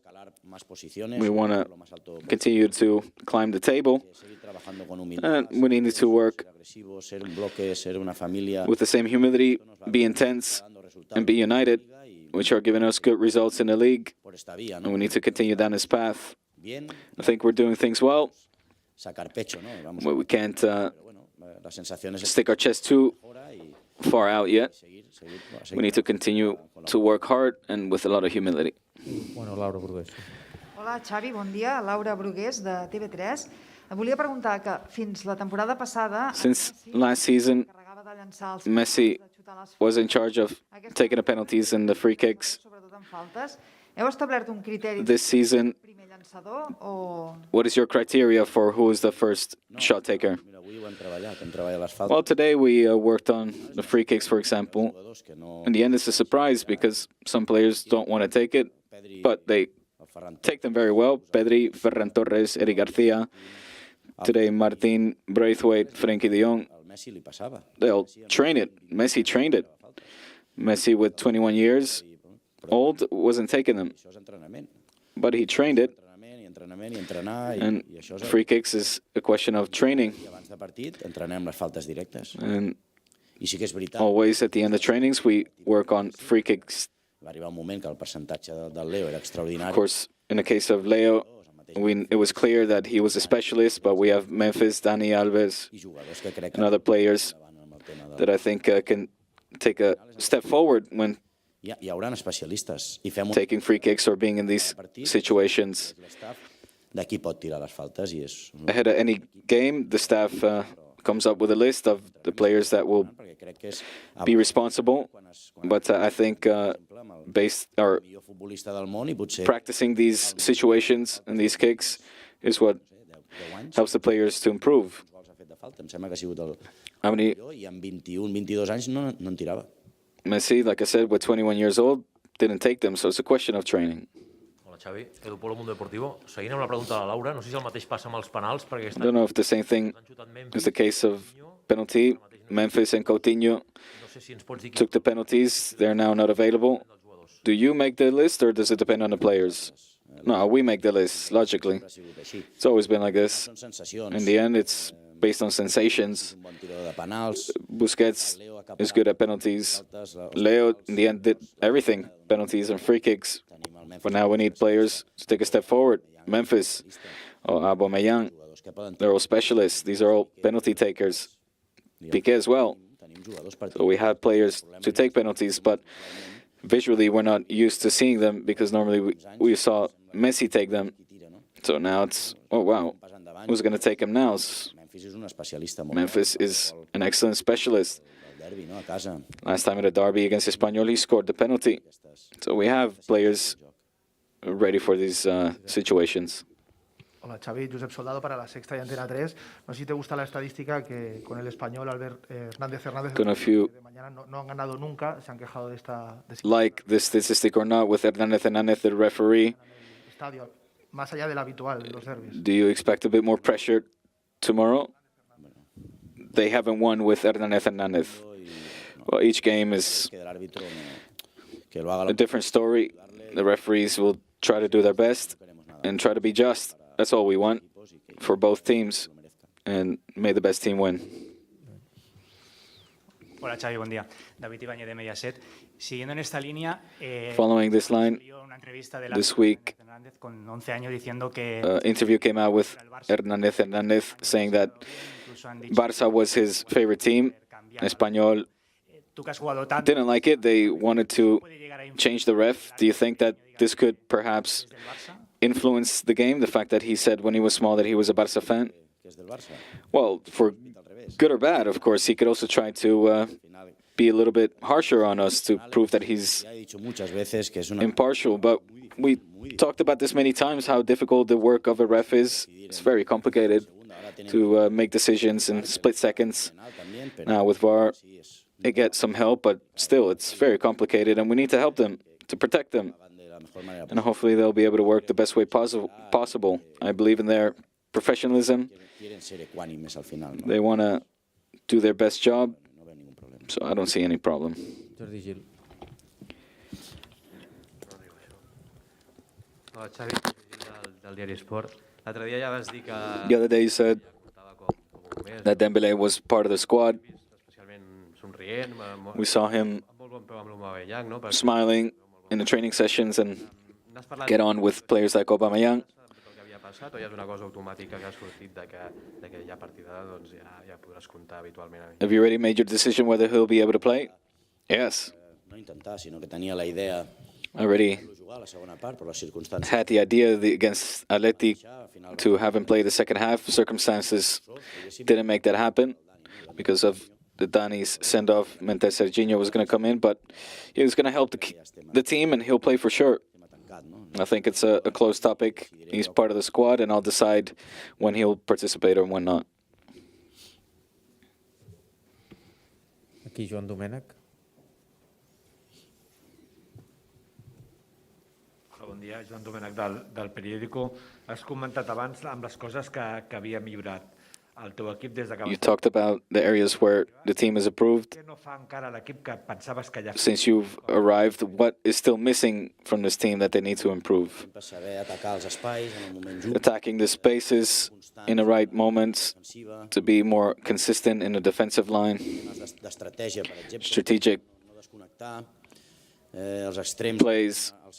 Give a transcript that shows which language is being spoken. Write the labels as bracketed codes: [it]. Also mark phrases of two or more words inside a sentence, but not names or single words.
[en] We want to continue to climb the table, and we need to work with the same humility, be intense, and be united, which are giving us good results in the league, and we need to continue down this path. I think we're doing things well, but we can't stick our chest too far out yet. We need to continue to work hard and with a lot of humility. [ca] Hola, Xavi, bon dia. Laura Brugués, de TV3. Volia preguntar que fins la temporada passada... [en] Since last season, Messi was in charge of taking the penalties and the free kicks. This season, what is your criteria for who is the first shot taker? Well, today we worked on the free kicks, for example. In the end, it's a surprise because some players don't want to take it, but they take them very well. Pedri, Ferran Torres, Eric García. Today, Martin Braithwaite, Frenkie de Jong. They'll train it. Messi trained it. Messi, with 21 years old, wasn't taking them, [ca] Això és entrenament. [en] but he trained it. [ca] Entrenament i entrenament i entrenar [en] And [ca] i això és [en] free kicks is a question of training. [ca] I abans de partit entrenem les faltes directes. [en] And [ca] I sí que és veritat, [en] always at the end of trainings, we work on free kicks. [ca] va arribar un moment que el percentatge del Leo era extraordinari. [en] Of course, in the case of Leo, it was clear that he was a specialist, but we have Memphis, Dani Alves, [ca] I jugadors que crec [en] and other players [ca] amb el tema [en] that I think can take a step forward when [ca] hi haurà especialistes i fem [en] taking free kicks or being in these situations. [ca] l'estaf de qui pot tirar les faltes i és [en] Ahead of any game, the staff comes up with a list of the players that will [ca] perquè crec que és [en] be responsible. But I think based or [ca] millor futbolista del món i potser [en] practicing these situations and these kicks is what [ca] 10 anys [en] helps the players to improve. [ca] gols ha fet de falta. Em sembla que ha sigut el [en] How many [ca] millor i amb 21, 22 anys no en tirava. [en] Messi, like I said, with 21 years old, didn't take them, so it's a question of training. [ca] Hola, Xavi. Edu Polo, Mundo Deportivo. Seguint amb la pregunta de la Laura, no sé si el mateix passa amb els penals, perquè [en] I don't know if the same thing is the case of penalty. Memphis and Coutinho no sé si ens pots dir took the penalties. They're now not available. Do you make the list, or does it depend on the players? No, we make the list, logically. [ca] Ha sigut així. [en] It's always been like this. [ca] Són sensacions. [en] In the end, it's based on sensations. [ca] Un bon tirador de penals, [en] Busquets is good at penalties. Leo, in the end, did everything, penalties and free kicks. [ca] tenim el Memphis, [en] But now we need players to take a step forward. Memphis, or Aubameyang, [ca] jugadors que poden [en] they're all specialists. These are all penalty takers. Piqué as well. [ca] tenim jugadors per [en] So we have players to take penalties, but visually we're not used to seeing them because normally we saw Messi take them. [ca] tira, no? [en] So now it's, oh wow, [ca] Pas endavant, [en] who's going to take them now? [ca] Memphis és un especialista molt [en] Memphis is an excellent specialist. [ca] del derbi, no? A casa. [en] Last time at a derby against Espanyol, he scored the penalty. So we have players ready for these situations. [es] Hola Xavi, Josep Soldado para La Sexta y Antena 3. No sé si te gusta la estadística que con el español Hernández [en] Don't know if you [es] de mañana no han ganado nunca, se han quejado de esta [en] like this statistic or not with Hernández Hernández, the referee. [es] estadio, más allá del habitual de los derbis. [en] Do you expect a bit more pressure tomorrow? They haven't won with Hernández Hernández. Well, each game is [es] Que l'àrbitre que lo haga [en] a different story. The referees will try to do their best and try to be just. That's all we want for both teams. And may the best team win. [es] Hola Xavi, buen día. David Ibáñez de Mediaset. Siguiendo en esta línea, [en] Following this line, [es] salió una entrevista de [en] this week, [es] Hernández con 11 años diciendo que [en] interview came out with Hernández Hernández saying that [es] incluso han dicho [en] Barça was his favorite team. Espanyol [es] tú que has jugado tanto [en] didn't like it. They wanted to [es] puede llegar a influir [en] change the ref. Do you think that this could perhaps [es] del Barça. [en] influence the game? The fact that he said when he was small that he was a Barça fan? [ca] que és del Barça. [en] Well, for good or bad, of course, he could also try to be a little bit harsher on us to prove that he's [es] Ya he dicho muchas veces que es una [en] impartial. But we talked about this many times, how difficult the work of a ref is. It's very complicated to make decisions in split seconds. [es] penal también, pero [en] Now with VAR, [es] sí es [en] they get some help, but still, it's very complicated, and we need to help them, to protect them. [es] van de la mejor manera [en] And hopefully they'll be able to work the best way possible. I believe in their professionalism. [es] quieren ser ecuánimes al final, no? [en] They want to do their best job, [es] No veo ningún problema. [en] so I don't see any problem. [ca] Jordi Gil. Hola, Xavi, del diari Esport. L'altre dia ja vas dir que [en] The other day you said [ca] comptava com un mes, [en] that Dembélé was part of the squad. [ca] especialment somrient, [en] We saw him [ca] amb molt bon peu amb l'Aubameyang, no? [en] smiling in the training sessions and [ca] N'has parlat [en] get on with players like Aubameyang. [ca] del que havia passat o ja és una cosa automàtica que ha sortit de que ja a partir d'ara doncs, ja podràs comptar habitualment amb ell? [en] Have you already made your decision whether he'll be able to play? Yes. [ca] No intentar, sinó que tenia la idea [en] I already [ca] de jugar a la segona part, per les circumstàncies. [en] had the idea against Atleti to have him play the second half. Circumstances didn't make that happen because of the Dani's send-off. Meant that Serginho was going to come in, but he was going to help the team, and he'll play for sure. [ca] Tema tancat, no? [en] I think it's a close topic. He's part of the squad, and I'll decide when he'll participate or when not. [ca] Aquí Joan Domènech. Bon dia, Joan Domènech del Periódico. Has comentat abans amb les coses que havia millorat [en] You talked about the areas where the team has improved. Since you've arrived, what is still missing from this team that they need to improve? Attacking the spaces in the right moments, to be more consistent in the defensive line, strategic plays.